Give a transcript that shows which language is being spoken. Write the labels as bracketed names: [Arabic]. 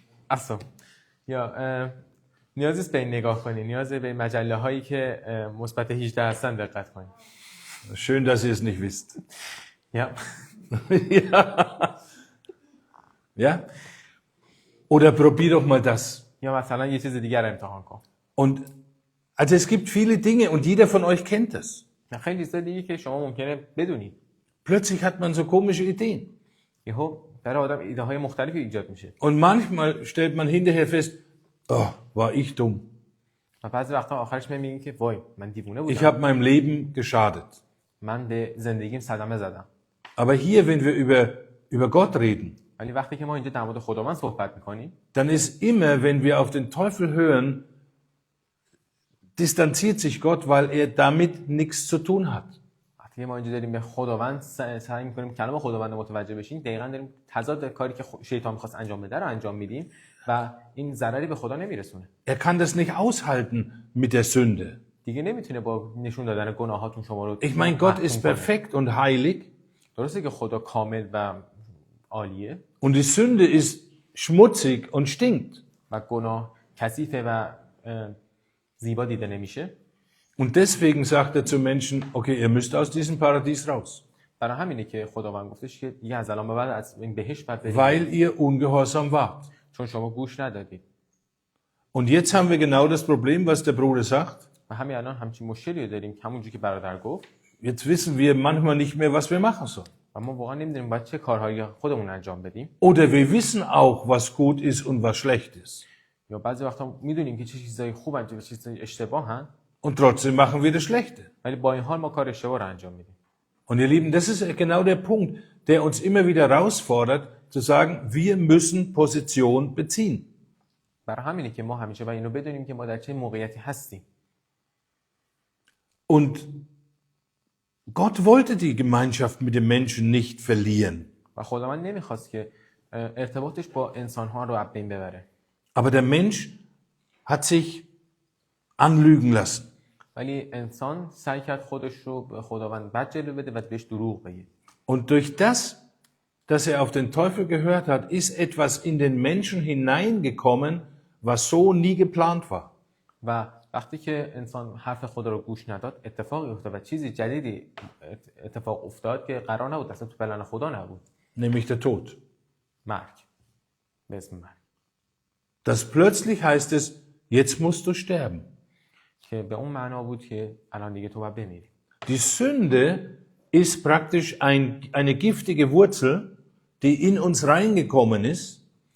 [Persian] اصلا یا نیاز نیست به این نگاه کنی، نیاز به مجله هایی که مثبت 18 هستن دقت کنی. [German] Schön, dass ihr es nicht wisst. Ja. Ja. Ja? Oder probier doch mal das. [Persian] یا مثلا یه چیز دیگر رو امتحان کن. [German] Und also es gibt viele Dinge und jeder von euch kennt das. [Persian] خیلی چیزا دیگه که شما ممکنه بدونید. [German] Plötzlich hat man so komische Ideen. [Persian] یهو برای آدم ایده های مختلفی ایجاد میشه. [German] Und manchmal stellt man hinterher fest, oh, war ich dumm. [Persian] و بعضی وقتا آخرش میگین که وای من دیوونه بودم. [German] Ich habe meinem Leben geschadet. [Persian] من به زندگیم صدمه زدم. [German] Aber hier, wenn wir über Gott reden, [Persian] ولی وقتی که ما اینجا در مورد خداوند صحبت میکنیم، [German] dann ist immer, wenn wir auf den Teufel hören, distanziert sich Gott, weil er damit nichts zu tun hat. [Persian] وقتی ما اینجا داریم به خداوند سعی میکنیم کلام خداوند متوجه بشیم، دقیقاً داریم تضاد کاری که شیطان میخواست انجام بده رو انجام میدیم و این ضرری به خدا نمیرسونه. [German] Er kann das nicht aushalten mit der Sünde. [Persian] دیگه نمیتونه با نشون دادن گناهاتون شما رو [German] Ich meine, Gott ist perfekt und heilig. [Persian] درسته که خدا کامل و عالیه [German] Und die Sünde ist schmutzig und stinkt. [Persian] و گناه کثیفه و زیبا دیده نمیشه. [German] Und deswegen sagt er zu Menschen, okay, ihr müsst aus diesem Paradies raus, [Persian] برای همینه که خداوند گفتش که دیگه از الان به بعد از این بهشت بعد برید، [German] weil ihr ungehorsam wart. [Persian] چون شما گوش ندادید. [German] Und jetzt haben wir genau das Problem, was der Bruder sagt. [Persian] و همین الان همچین مشکلی رو داریم، همونجوری که برادر گفت. [German] Jetzt wissen wir manchmal nicht mehr, was wir machen sollen. [Persian] و ما واقعا نمیدونیم باید چه کارهایی خودمون انجام بدیم. [German] Oder wir wissen auch, was gut ist und was schlecht ist. [Persian] یا بعضی وقتا میدونیم که چه چیزایی خوبن چه چیزایی اشتباهن، [German] Und trotzdem machen wir das Schlechte. [Persian] ولی با این حال ما کار اشتباه رو انجام میدیم. [German] Und ihr Lieben, das ist genau der Punkt, der uns immer wieder herausfordert, zu sagen, wir müssen Position beziehen. [Persian] برای همینه که ما همیشه باید اینو بدونیم که ما در چه موقعیتی هستیم. [German] Und Gott wollte die Gemeinschaft mit den Menschen nicht verlieren. [Persian] و خداوند نمیخواست که ارتباطش با انسان‌ها رو از بین ببره. [German] Aber der Mensch hat sich anlügen lassen. [Persian] ولی انسان سعی کرد خودش رو به خداوند بد جلوه بده و بهش دروغ بگه. [German] Und durch das, dass er auf den Teufel gehört hat, ist etwas in den Menschen hineingekommen, was so nie geplant war. [Persian] و وقتی که انسان حرف خدا رو گوش نداد اتفاقی افتاد و چیزی جدیدی اتفاق افتاد که قرار نبود، اصلا تو پلن خدا نبود. [German] Nämlich der Tod. [Persian] مرگ. به اسم مرگ. [German] Das plötzlich heißt es, jetzt musst du sterben. [Persian] که به اون معنا بود که الان دیگه تو باید بمیری. [German] Die Sünde ist praktisch eine giftige Wurzel, die in uns reingekommen ist.